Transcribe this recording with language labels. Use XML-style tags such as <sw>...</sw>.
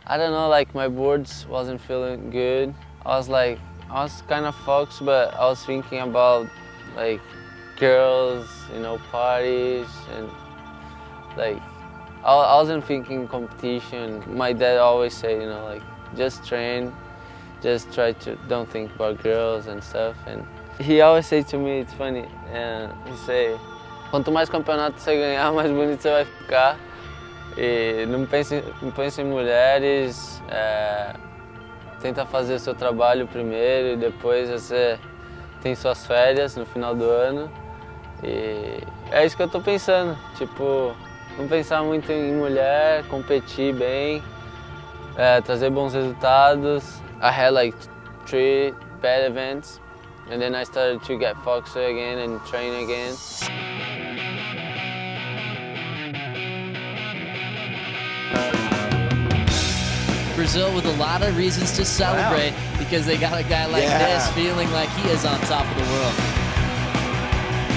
<en>I don't know, like my boards wasn't feeling good. I was kind of focused, but I was thinking about like girls, you know, parties, and like I wasn't thinking competition. My dad always said, you know, like just train, just try to don't think about girls and stuff. And he always say to me, it's funny, he say,</en> <pt>quanto mais campeonato você ganhar, mais bonito você vai ficar. E não pense em mulheres, tenta fazer o seu trabalho primeiro e depois você tem suas férias no final do ano. E é isso que eu tô pensando, tipo, não pensar muito em mulher, competir bem, trazer bons resultados.</pt> <en>I had like 3 bad events, and then I started to get focused again and train again. Brazil with a lot of reasons to celebrate because they got a guy like this feeling like he is on top of the world.</en>